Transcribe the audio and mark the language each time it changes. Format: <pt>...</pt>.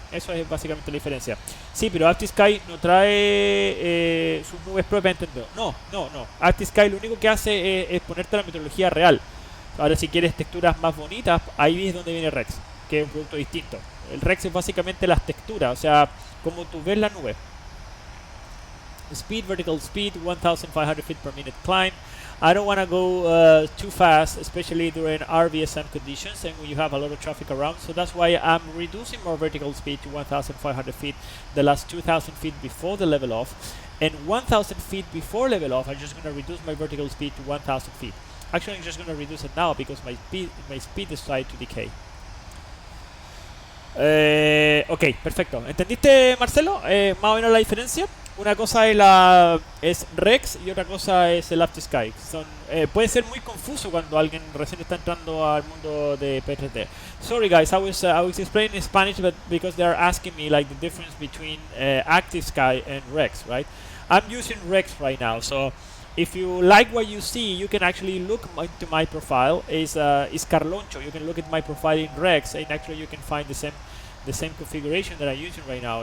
<es>Eso es básicamente la diferencia. Sí, pero ArcticSky no trae sus nubes propiamente entendido. No. ArcticSky lo único que hace es ponerte la metodología real. Ahora, si quieres texturas más bonitas, ahí es donde viene Rex, que es un producto distinto. El Rex es básicamente las texturas, o sea, como tú ves la nube.</es> <en>Speed, vertical speed, 1,500 feet per minute climb. I don't want to go too fast, especially during RVSM conditions and when you have a lot of traffic around. So that's why I'm reducing my vertical speed to 1,500 feet the last 2,000 feet before the level off. And 1,000 feet before level off, I'm just going to reduce my vertical speed to 1,000 feet. Actually, I'm just going to reduce it now because my speed decided to decay.</en> <es>Ok, perfecto. ¿Entendiste, Marcelo? Más o menos la diferencia. Una cosa es Rex y otra cosa es el ArcticSky. Puede ser muy confuso cuando alguien recién está entrando al mundo de P3D.</es> <en>Sorry guys, I was explaining in Spanish, but because they are asking me like the difference between ArcticSky and Rex, right? I'm using Rex right now, so if you like what you see, you can actually look into my profile. Is Carloncho. You can look at my profile in Rex, and actually you can find the same configuration that I'm using right now.</en>